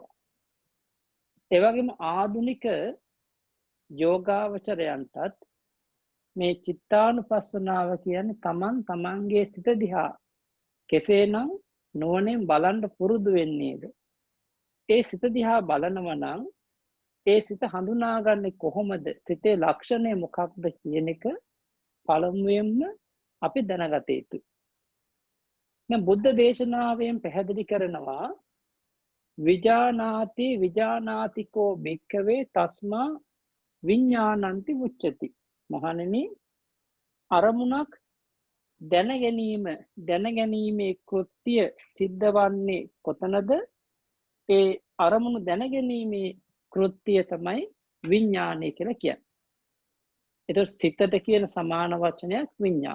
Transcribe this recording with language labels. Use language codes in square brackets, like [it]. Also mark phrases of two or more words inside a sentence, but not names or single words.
[si] ඒ වගේම ආධුනික යෝගාවචරයන්ටත් මේ චිත්තානුපස්සනාව කියන්නේ තමන්ගේ සිත දිහා කෙසේනම් නුවණින් බලන්න පුරුදු වෙන්නේද? ඒ සිත දිහා බලනවා නම් ඒ සිත හඳුනාගන්නේ කොහොමද? සිතේ ලක්ෂණය මොකක්ද කියන එක පළමුවෙන්ම අපි දැනගත යුතුයි. දැන් බුද්ධ දේශනාවෙන් පැහැදිලි කරනවා [pi] විජානාති විජානාතිකෝ භික්ඛවේ තස්මා විඥානන්ති මුච්චති. [si] මහණෙනි, අරමුණක් දැනගැනීමේ කෘත්‍ය සිද්ධ වන්නේ කොතනද? ඒ අරමුණු දැනගැනීමේ කෘත්‍ය තමයි විඥානය කියලා කියන්නේ. ඒතකොට සිතට කියන සමාන වචනයක් විඥාන.